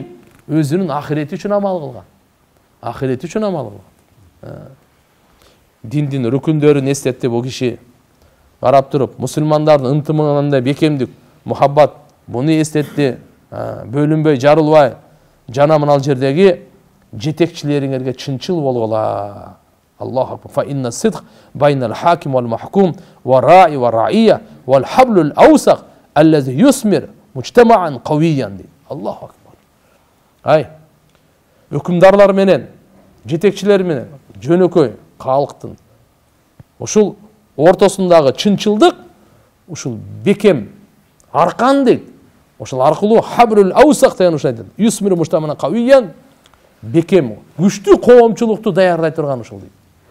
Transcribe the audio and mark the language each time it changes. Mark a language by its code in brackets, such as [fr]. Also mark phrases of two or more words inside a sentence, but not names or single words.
[ky] Өзүнүн ахирети үчүн амал кылган. Ахирети үчүн амал кылган. Диндин рүкүндөрүн эстетти бул киши. Карап туруп, мусулмандардын ынтымагында бекемдик, мухаббат буну эстетти. Бөлүнбөй, жарылбай, жана мына жердеги жетекчилериңерге чынчыл болгула. [ar] الله أكبر. فإن الصدق بين الحاكم والمحكوم والراعي والرعية والحبل الأوثق الذي يثمر مجتمعا قويا. الله أكبر. [ky] Ай, өкүмдарлар менен, жетекчилер менен, жөнөкөй калктын ушул ортосундагы чынчылдык, ушул бекем аркан дейт. Ошол аркылуу [ar] الحبل الأوثق [ky] деген ушул айтат. [ar] يثمر مجتمعا قويا, [ky] бекем, күчтүү коомчулукту даярдай турган ушул дейт.